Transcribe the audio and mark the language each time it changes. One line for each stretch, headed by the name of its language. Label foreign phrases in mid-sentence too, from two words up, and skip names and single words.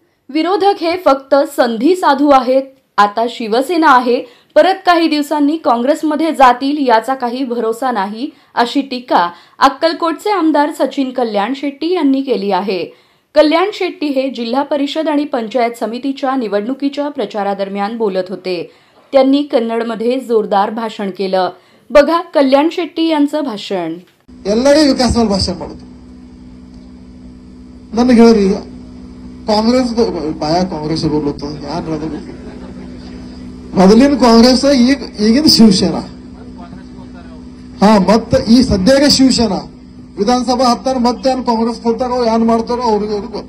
Marathi: विरोधक हे फक्त संधी साधू आहेत. आता शिवसेना आहे, परत काही दिवसांनी काँग्रेसमध्ये जातील याचा काही भरोसा नाही, अशी टीका अक्कलकोटचे आमदार सचिन कल्याण शेट्टी यांनी केली आहे. कल्याण शेट्टी हे जिल्हा परिषद आणि पंचायत समितीच्या निवडणुकीच्या प्रचारादरम्यान बोलत होते. त्यांनी कन्नडमध्ये जोरदार भाषण केलं. बघा कल्याण शेट्टी यांचं भाषण.
Kannada: ಎಲ್ಲರಿಗೂ ವಿಕಾಸದ ಭಾಷಣ ಮಾಡೋದು. ನನಗೆ ಹೇಳ್ರಿ ಕಾಂಗ್ರೆಸ್ ಬಾಯ ಕಾಂಗ್ರೆಸ್ ಬರ್ಲತ್ತ ಯಾರು ಮೊದಲಿನ ಕಾಂಗ್ರೆಸ್ ಈಗಿನ ಶಿವಸೇನಾ ಮತ್ತೆ ಈ ಸದ್ಯಕ್ಕೆ ಶಿವಸೇನಾ ವಿಧಾನಸಭಾ ಹತ್ತಾರ ಮತ್ತೆ ಏನ್ ಕಾಂಗ್ರೆಸ್ ಕೊಡ್ತಾರೋ ಏನ್ ಮಾಡ್ತಾರೋ ಅವ್ರಿಗೆ ಗೊತ್ತು.